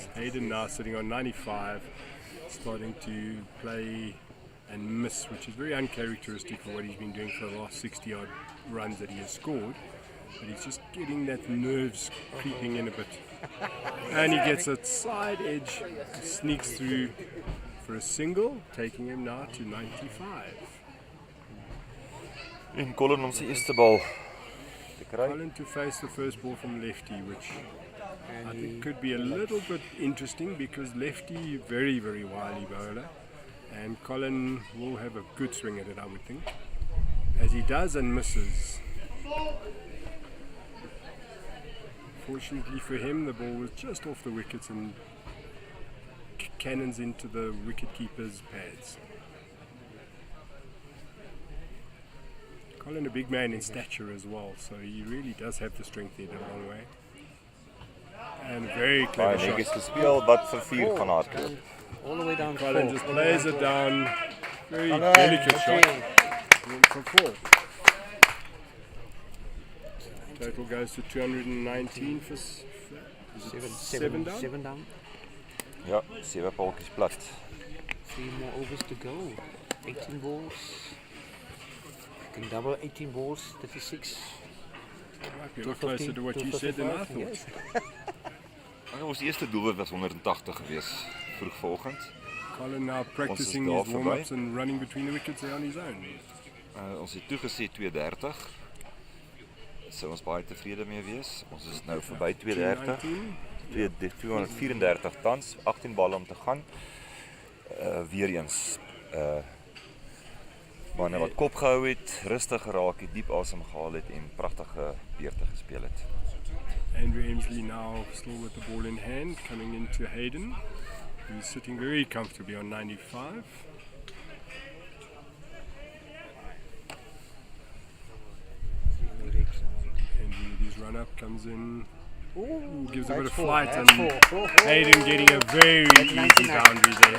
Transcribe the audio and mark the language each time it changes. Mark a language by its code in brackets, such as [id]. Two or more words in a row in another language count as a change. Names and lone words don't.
[en] Hayden now sitting on 95, starting to play and miss, which is very uncharacteristic for what he's been doing for the last 60 odd runs that he has scored. But he's just getting that nerves creeping in a bit. And he gets a side edge, sneaks through for a single, taking him now to 95. [af] En Colin ons eerste bal te kry. [en] Colin to face the first ball from lefty, which I think could be a little bit interesting because lefty, very, very wily bowler. And Colin will have a good swing at it, I would think. As he does and misses. Fortunately for him, the ball was just off the wickets and cannons into the wicket-keeper's pads. Colin, a big man in stature as well, so he really does have the strength there the long way. And a very clever [af] Baie netjies [en] shot. [af] gespeel, wat vir 4 gaan hardloop. [en] All the way down. Colin just plays it down. Very Colin, delicate shot. okay. Went for 4. Total goes to 219 for is it 7 down? 7 down. [af] Ja, 7 paltjies plat. [en] 3 more overs to go. 18 balls. You can double 18 balls, 36. Might be a lot closer to what you said than I thought. Yes. [af] Ons eerste doelwit was 180 gewees vroeg vanoggend. [en] Colin now practicing daar his warm-ups and running between the wickets there on his own. [af] Ons het toegesê 230. Sou ons baie tevrede mee wees. Ons is nou verby 230. 234 tans, 18 balle om te gaan. Weer eens manne wat kop gehou het, rustig geraak het, diep asem gehaal het en pragtige beurte gespeel het. [en] Andrew Emsley now still with the ball in hand, coming into Hayden, who's sitting very comfortably on 95. And his run-up comes in, gives a bit of flight, and Hayden getting a very easy boundary there.